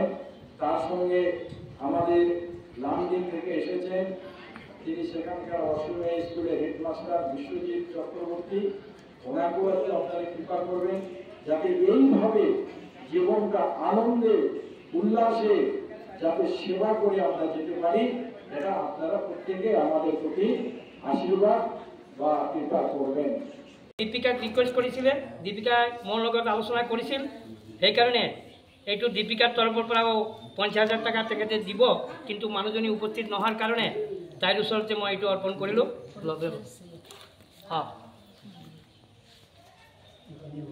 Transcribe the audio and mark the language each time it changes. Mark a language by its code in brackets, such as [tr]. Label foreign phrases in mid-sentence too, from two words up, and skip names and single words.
[bn] তার সঙ্গে আমাদের লামডিং থেকে এসেছেন, তিনি সেখানকার অসমে স্কুলের হেডমাস্টার বিশ্বজিৎ চক্রবর্তী, ওনাকেও আপনারা কৃপা করবেন যাতে এইভাবে জীবনটা আনন্দে উল্লাসে যাতে সেবা করে আমরা যেতে পারি। এটা আপনারা প্রত্যেকে আমাদের প্রতি আশীর্বাদ বা কৃপা করবেন। দীপিকাক রিকোয়েস্ট করেছিলেন, [as] দীপিকাই মোৰ লগত আলোচনা কৰিছিল। সেইকাৰণে এইটো দীপিকাৰ তৰফৰ পৰাও 50,000 টাকা তেখেতে দিব, কিন্তু মানুহজনী উপস্থিত নোহোৱাৰ কাৰণে তাইৰ ওচৰতে মই এইটো অৰ্পণ কৰিলোঁ।